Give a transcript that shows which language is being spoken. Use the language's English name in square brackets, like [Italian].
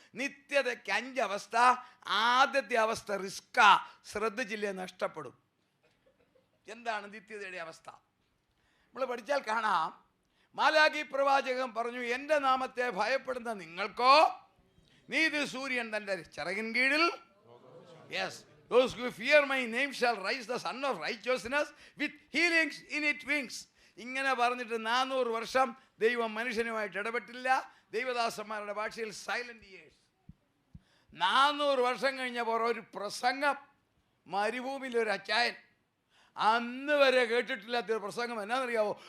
[Malayalam] നിത്യതയ്ക്ക് 5 അവസ്ഥ. ആദ്യത്തെ അവസ്ഥ റിസ്കാ, ശ്രദ്ധിച്ചില്ലേ നഷ്ടപ്പെടും. എന്താണ് നിത്യതയുടെ അവസ്ഥ? നമ്മൾ പഠിച്ചാൽ കാണാം. മാലാഖി പ്രവാചകൻ പറഞ്ഞു, എൻ്റെ നാമത്തെ ഭയപ്പെടുന്ന നിങ്ങൾക്കോ നീതി സൂര്യൻ തൻ്റെ ചിറകിൻ കീഴിൽ. [English] Yes, those who fear my name shall rise the sun of righteousness with healings in its wings. [Malayalam] ഇങ്ങനെ പറഞ്ഞിട്ട് 400 വർഷം ദൈവം മനുഷ്യനുമായിട്ട് ഇടപെട്ടില്ല. ദൈവദാസന്മാരുടെ ഭാഷയിൽ സൈലന്റ് ഇയേഴ്സ്. 400 വർഷം കഴിഞ്ഞപ്പോൾ ഒരു പ്രസംഗം, മരുഭൂമിയിൽ ഒരു അച്ചായൻ, അന്ന് വരെ കേട്ടിട്ടില്ലാത്തൊരു പ്രസംഗം. എന്നാണെന്നറിയാവോ?